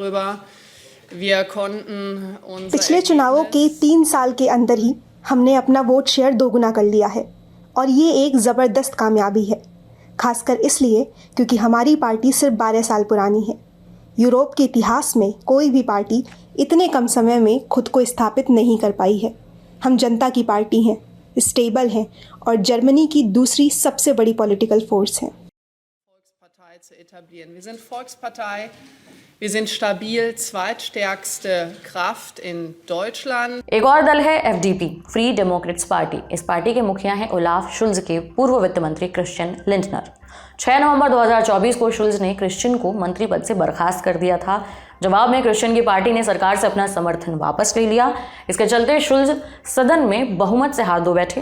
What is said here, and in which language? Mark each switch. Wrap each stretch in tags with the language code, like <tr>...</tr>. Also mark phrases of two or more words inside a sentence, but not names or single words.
<hi>पिछले चुनावों के 3 साल के अंदर ही हमने अपना वोट शेयर दोगुना कर लिया है और ये एक ज़बरदस्त कामयाबी है, खासकर इसलिए क्योंकि हमारी पार्टी सिर्फ 12 साल पुरानी है। यूरोप के इतिहास में कोई भी पार्टी इतने कम समय में खुद को स्थापित नहीं कर पाई है। हम जनता की पार्टी हैं, स्टेबल हैं और जर्मनी की दूसरी सबसे बड़ी</hi> <en>political force</en> <hi>हैं।</hi> <de>Wir sind stabil zweitstärkste Kraft in Deutschland.</de> <hi>एक और दल है एफडीपी, फ्री डेमोक्रेट्स पार्टी। इस पार्टी के मुखिया हैं ओलाफ शुल्ज के पूर्व वित्त मंत्री क्रिश्चियन लिंडनर। 6 नवंबर 2024 को शुल्ज ने क्रिश्चियन को मंत्री पद से बर्खास्त कर दिया था। जवाब में क्रिश्चियन की पार्टी ने सरकार से अपना समर्थन वापस ले लिया। इसके चलते शुल्ज सदन में बहुमत से हाथ धो बैठे।</hi>